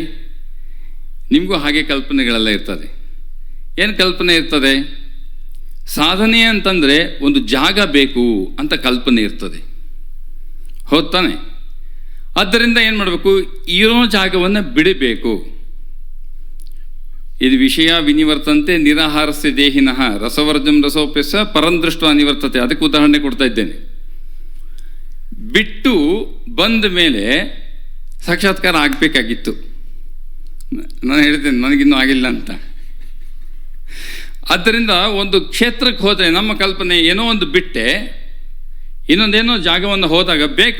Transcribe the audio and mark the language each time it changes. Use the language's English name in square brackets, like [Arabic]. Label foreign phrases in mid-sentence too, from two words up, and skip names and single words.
[Kannada] ನಿಮಗೂ ಹಾಗೆ ಕಲ್ಪನೆಗಳೆಲ್ಲ ಇರ್ತದೆ. ಏನು ಕಲ್ಪನೆ ಇರ್ತದೆ? ಸಾಧನೆ ಅಂತಂದರೆ ಒಂದು ಜಾಗ ಬೇಕು ಅಂತ ಕಲ್ಪನೆ ಇರ್ತದೆ, ಹೌದು ತಾನೆ? ಆದ್ದರಿಂದ ಏನು ಮಾಡಬೇಕು, ಇರೋ ಜಾಗವನ್ನು ಬಿಡಬೇಕು. [Sanskrit] ಇದು ವಿಷಯ ವಿನಿವರ್ತಂತೆ ನಿರಾಹಾರಸ್ಯ ದೇಹಿನಃ ರಸವರ್ಜಂ ರಸೋಪ್ಯಸ ಪರಂದೃಷ್ಟ ನಿವರ್ತತೆ. [Kannada] ಅದಕ್ಕೆ ಉದಾಹರಣೆ ಕೊಡ್ತಾ ಇದ್ದೇನೆ. ಬಿಟ್ಟು ಬಂದ ಮೇಲೆ ಸಾಕ್ಷಾತ್ಕಾರ ಆಗಬೇಕಾಗಿತ್ತು. ನಾನು ಹೇಳಿದ್ದೇನೆ ನನಗಿನ್ನೂ ಆಗಿಲ್ಲ ಅಂತ. ಆದ್ದರಿಂದ ಒಂದು ಕ್ಷೇತ್ರಕ್ಕೆ ಹೋದರೆ ನಮ್ಮ ಕಲ್ಪನೆ ಏನೋ ಒಂದು ಬಿಟ್ಟೆ ಇನ್ನೊಂದೇನೋ ಜಾಗವನ್ನು ಹೋದಾಗ ಬೇಕು.